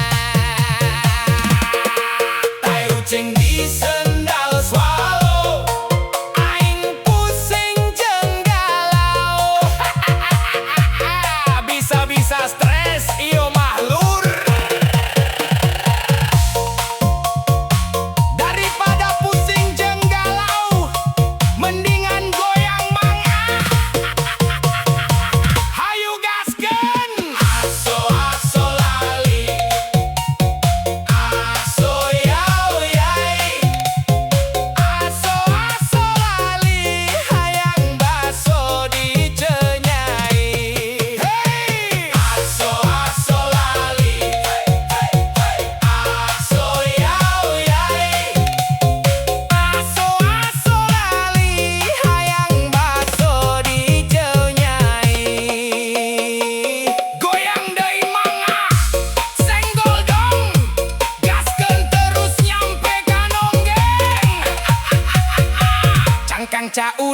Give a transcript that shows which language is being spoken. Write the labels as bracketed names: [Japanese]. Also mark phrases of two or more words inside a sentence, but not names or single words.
[Sundanese] tai ucing di sendal swallow aing pusing jeung galau bisa-bisa stres ieu mah lur daripada pusing jeung galau mendingan goyang mangga hayu gaskeun aso lali aso yao yai aso lali hayang baso dicenyai hey aso lali aso yao yai aso lali hayang baso dicenyai goyang deui mangga [Indonesian] senggol dong [Sundanese] gaskeun terus nyampe ka nonggeng cangkang cau